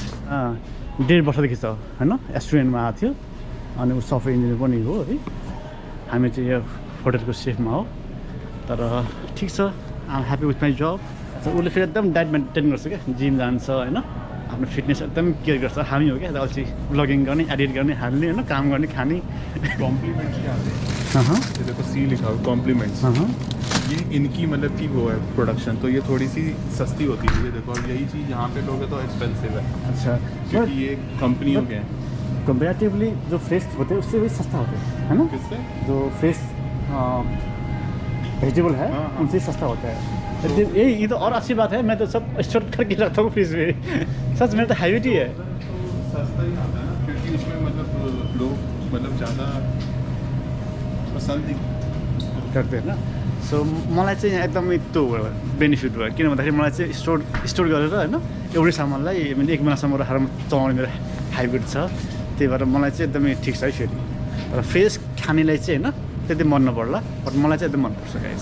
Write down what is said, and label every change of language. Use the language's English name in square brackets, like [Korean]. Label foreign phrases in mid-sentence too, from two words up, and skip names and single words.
[Nepali] 1.5 वर्षदेखि छ होइन, एस्टुडेन्टमा आएको थियो, अनि ऊ सफ्टवेयर इन्जिनियर पनि हो है। हामी चाहिँ यो होटलको सेफमा हो, तर ठिक छ, [English] I'm happy with my job. [Nepali] उसले फेरि एकदम [English] diet maintain [Nepali] गर्छ क्या, जिम जान्छ होइन, आफ्नो फिटनेस एकदम केयर गर्छ। हामी हो क्या अल्छी, ब्लगिङ गर्ने, एडिट गर्ने, हाल्ने होइन, काम गर्ने, खाने। [Hindi] कॉम्प्लीमेंट्स क्या आते हैं? ये देखो सी लिखा हुआ कॉम्प्लीमेंट्स, ये इनकी मतलब की वो है प्रोडक्शन, तो ये थोड़ी सी सस्ती होती है। ये देखो यही चीज़ यहाँ पे लोगे तो एक्सपेंसिव है। अच्छा, क्योंकि ये कंपनियों के हैं। कंपेरेटिवली जो फ्रेश होते हैं उससे भी सस्ता होता है ना? किससे? जो [English] fresh vegetable [Hindi] है उनसे सस्ता होता है। ये तो और अच्छी बात है, मैं तो सब स्टोर करके रखता हूँ फ्रिज में। सच में तो हैबिट ही है, सस्ता ही आता है ना, क्योंकि इसमें मतलब लोग मतलब ज़्यादा पसंद नहीं करते हैं ना। [Nepali] सो मलाई चाहिँ यहाँ एकदमै त्यो बेनिफिट भयो, किन भन्दाखेरि मलाई चाहिँ स्टोर गरेर होइन एउटै सामानलाई मैले 1 महिनासम्म राखेर चलाउने मेरो हाइब्रिड छ, त्यही भएर मलाई चाहिँ एकदमै ठिक छ है। फेरि तर फ्रेस खानेलाई चाहिँ होइन त्यति मन नपर्ला, बट मलाई चाहिँ एकदम मनपर्छ गाइस।